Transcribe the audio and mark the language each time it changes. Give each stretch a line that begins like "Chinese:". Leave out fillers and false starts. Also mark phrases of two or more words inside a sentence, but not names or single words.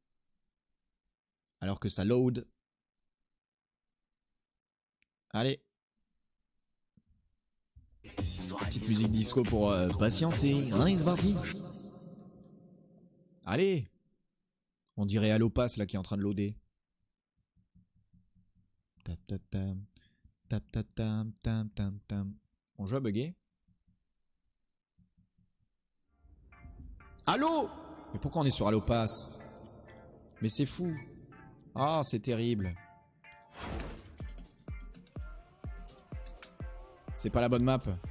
French: Alors que ça load. Allez. Petite musique disco pour patienter. Allez, c'est parti. Allez. On dirait Allopass là qui est en train de loader. Tap tap tam. Tap tap tam tam tam tam. Mon jeu a bugué. Allô? Mais pourquoi on est sur Allopass? Mais c'est fou. Ah, c'est terrible. C'est pas la bonne map.